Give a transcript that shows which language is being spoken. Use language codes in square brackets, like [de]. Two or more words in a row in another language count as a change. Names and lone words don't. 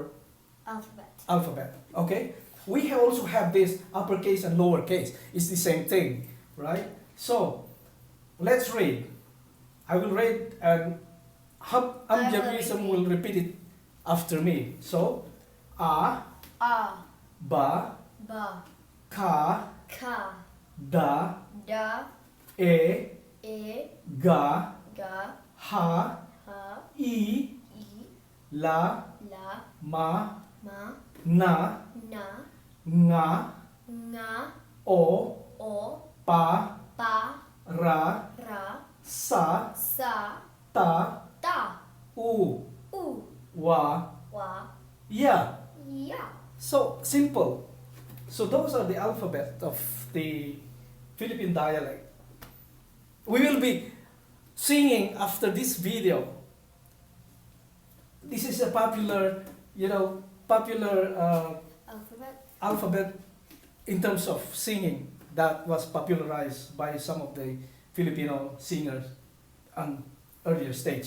[en] alphabet. Okay, we also have this uppercase and lowercase. It's the same thing, right? So let's read. I will read and Amjarism will repeat it after me. So a, [tl] ba, ka, da, e, ga, ha, i, la, ma, na, nga, o, pa, ra, sa, ta, u, wa, ya. [en] So simple. So those are the alphabet of the Philippine dialect. We will be singing after this video. This is a popular, alphabet in terms of singing that was popularized by some of the Filipino singers on earlier stage.